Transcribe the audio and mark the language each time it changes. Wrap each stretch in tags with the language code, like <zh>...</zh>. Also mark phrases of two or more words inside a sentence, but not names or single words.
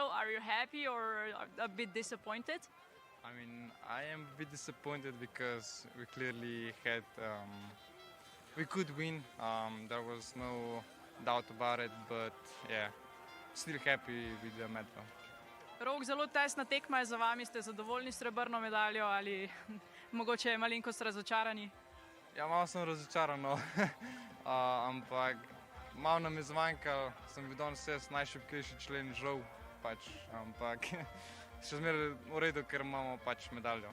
<en>Are you happy or a bit disappointed? I mean, I am a bit disappointed because we clearly had, we could win. There was no doubt about it, but yeah, still happy with the medal.</en> <sl>Rok, zelo tesna tekma je za vami. Ste zadovoljni s srebrno medaljo ali mogoče malenkost razočarani? Ja, malo sem razočaran, no. Ampak malo nam je zmanjkalo, sem bil danes najšibkejši člen, žal pač, ampak še zmeraj v redu, ker imamo pač medaljo.</sl>